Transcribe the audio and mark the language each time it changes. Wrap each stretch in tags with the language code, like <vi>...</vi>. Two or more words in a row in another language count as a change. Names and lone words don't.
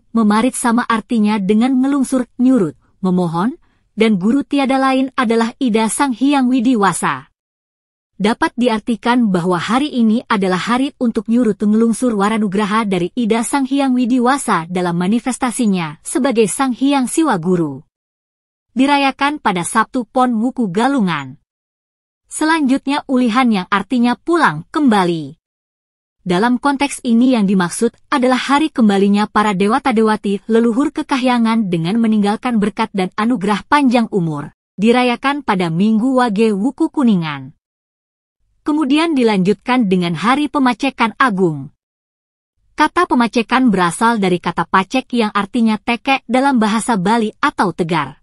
<id>Memarit sama artinya dengan ngelungsur, nyurut, memohon, dan guru tiada lain adalah Ida Sang Hyang Widiwasa. Dapat diartikan bahwa hari ini adalah hari untuk nyurut ngelungsur waranugraha dari Ida Sang Hyang Widiwasa dalam manifestasinya sebagai Sang Hyang Siwa Guru. Dirayakan pada Sabtu Pon Wuku Galungan. Selanjutnya ulihan yang artinya pulang kembali. Dalam konteks ini yang dimaksud adalah hari kembalinya para dewata-dewati leluhur ke kahyangan dengan meninggalkan berkat dan anugerah panjang umur. Dirayakan pada Minggu Wage Wuku Kuningan. Kemudian dilanjutkan dengan Hari Pemacekan Agung. Kata pemacekan berasal dari kata pacek yang artinya tekek dalam bahasa Bali atau tegar.</id>